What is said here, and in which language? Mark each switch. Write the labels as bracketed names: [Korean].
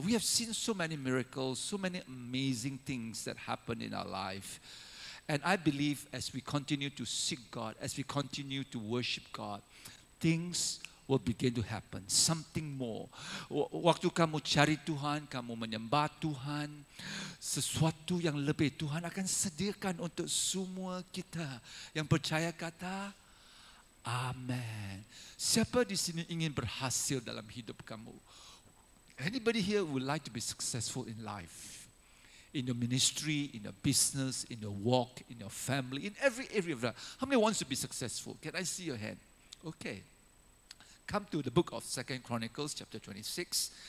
[English] We have seen so many miracles, so many amazing things that happen in our life. And I believe as we continue to seek God, as we continue to worship God, things will begin to happen. Something more. [Malay] Waktu kamu cari Tuhan, kamu menyembah Tuhan, sesuatu yang lebih Tuhan akan sediakan untuk semua kita yang percaya kata amen. Siapa di sini ingin berhasil dalam hidup kamu? [English] Anybody here would like to be successful in life? In your ministry, in your business, in your walk, in your family, in every area of life. How many wants to be successful? Can I see your hand? Okay. Come to the book of 2 Chronicles chapter 26.